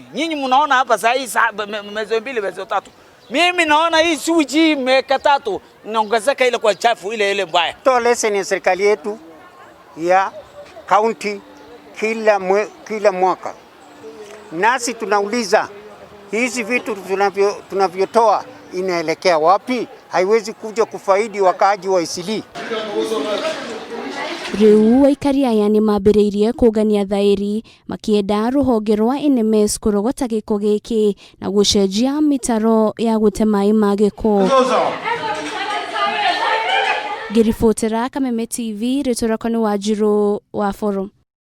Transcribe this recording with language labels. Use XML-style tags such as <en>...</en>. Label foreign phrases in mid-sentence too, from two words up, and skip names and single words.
<sw>Nyinyi mnaona hapa saa hii mwezi 2 mwezi 3. Mimi naona hii suji miaka 3 inaongezeka ile kwa chafu ile mbaya. Toa leseni ya serikali yetu ya kaunti kila mwaka. Nasi tunauliza hizi vitu tunavyotoa inaelekea wapi? Haiwezi kuja kufaidi wakaaji wa Eastleigh.</sw> <ki>Riu Aikari aya nimambiririe kungania thairi makienda ruhonge rwa NMS kurogota giko giki na gucenjia mitaro ya gute mai ma giko. Ngiribotera Kameme TV, ritorako ni Wanjiru wa Forum.</ki>